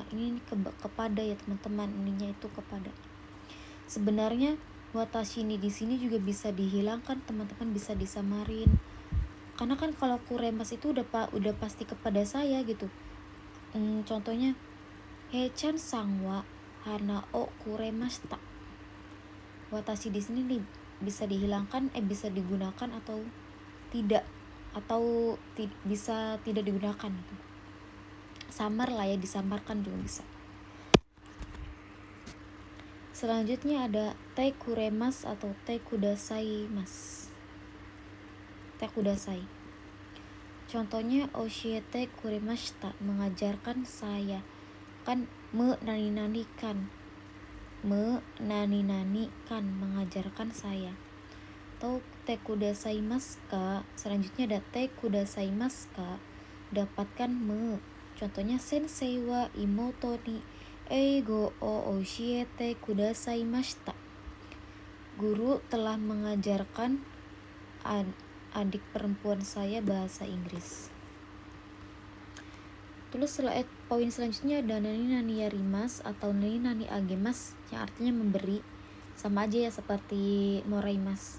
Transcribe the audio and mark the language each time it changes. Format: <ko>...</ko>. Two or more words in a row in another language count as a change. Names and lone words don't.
<id>Ini kepada ya teman-teman, ininya itu kepada. Sebenarnya</id> <ja>わたし に</ja> <id>di sini juga bisa dihilangkan teman-teman, bisa disamarin. Karena kan kalau kuremas itu udah pasti kepada saya gitu.</id> <ja>Contohnya Hechan さんは 花 を くれました.</ja> <id>Watashi di sini bisa dihilangkan, bisa digunakan atau tidak, atau bisa tidak digunakan gitu. Samar lah ya, disamarkan juga bisa. Selanjutnya ada</id> <ja>て くれます atau て ください ます. て ください. Contohnya 教えて くれました,</ja> <id>mengajarkan saya. Kan menani-nanikan, mengajarkan saya.</id> <ja>Atau て くださいます か,</ja> <id>selanjutnya ada</id> <ja>て くださいます か,</ja> <id>dapatkan Contohnya</id> <ja>先生 は 妹 に 英語 を 教えて くださいました.</ja> <id>Guru telah mengajarkan adik perempuan saya bahasa Inggris. Terus poin selanjutnya ada</id> <ja>何 やります</ja> <id>atau</id> <ja>何 あげます,</ja> <id>yang artinya memberi, sama aja ya seperti moraimas.</id>